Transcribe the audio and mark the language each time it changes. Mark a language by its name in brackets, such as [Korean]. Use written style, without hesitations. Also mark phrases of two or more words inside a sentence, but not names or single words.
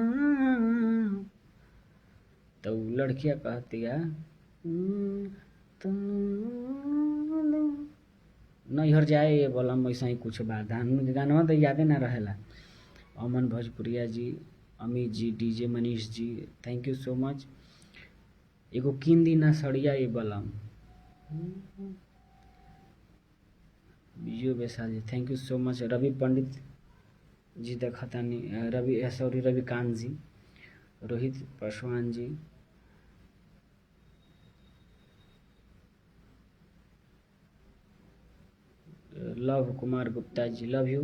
[Bhojpuri] तो लड़कियां कहती है नैहर जाए ये बोलम, वैसा ही कुछ बात है, गाना तो यादे ना रहेला। अमन भोजपुरिया जी, अमित जी, डीजे मनीष जी, [English] thank you so much. [Bhojpuri] एगो किन दिना सड़िया ये बलम, बिजू बेसाल जी, [English] thank you so much. [Bhojpuri] रवि पंडित जी देखतानी, रविकांत जी, रोहित पासवान जी, लव कुमार गुप्ता जी, [English] love you.